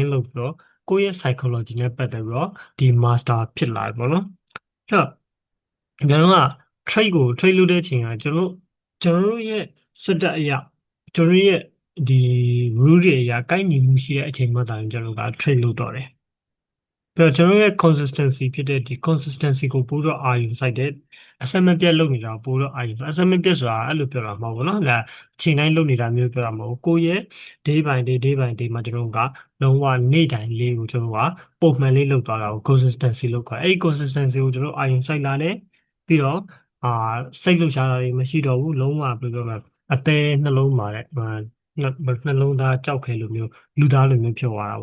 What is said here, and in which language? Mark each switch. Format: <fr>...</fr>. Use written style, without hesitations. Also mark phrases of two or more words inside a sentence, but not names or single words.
<my>လုပ်ပြီးတော့ကိုယ့်ရဲ့ psychology နဲ့ပတ်သက်ပြီးတော့ဒီ master ဖြစ်လာပြီပေါ့နော်အဲ့တော့ကျွန်တော်က trade လုပ်တဲ့အချိန်ကကျွန်တော်တို့ရဲ့စက်တက်အရာကျွန်တော်ရဲ့ဒီ rule တွေအရာကိုက်ညီမှုရှိတဲ့အချိန်မှသာရင်ကျွန်တော်က trade လုပ်တော့တယ်ပြီးတော့ကျွန်တော်ရဲ့ consistency ဖြစ်တဲ့ဒီ consistency ကိုပို့တော့အာရုံစိုက်တဲ့အစမပြတ်လုပ်နေတာပို့တော့အာရုံအစမပြတ်ဆိုတာအဲ့လိုပြောတာမဟုတ်ဘူးเนาะဒါအချိန်တိုင်းလုပ်နေတာမျိုးပြောတာမဟုတ်ဘူးကိုယ့်ရဲ့</my> <en>day by day</en> <my>မှာကျွန်တော်ကလုံးဝနေ့တိုင်းလေးကိုကျွန်တော်ကပုံမှန်လေးလုပ်သွားတာကို consistency လုပ်ခေါ်အဲ့ဒီ consistency ကိုကျွန်တော်အာရုံစိုက်လာတယ်ပြီးတော့အာစိတ်လှုပ်ရှားတာ တွေမရှိတော့ဘူးလုံးဝဘယ်လိုပြောမလဲအသေးနှလုံးမှာတဲ့နှလုံးသားကြောက်ခဲလိုမျိုးလူသားလိုမျိုးဖြစ်သွားတာ</my>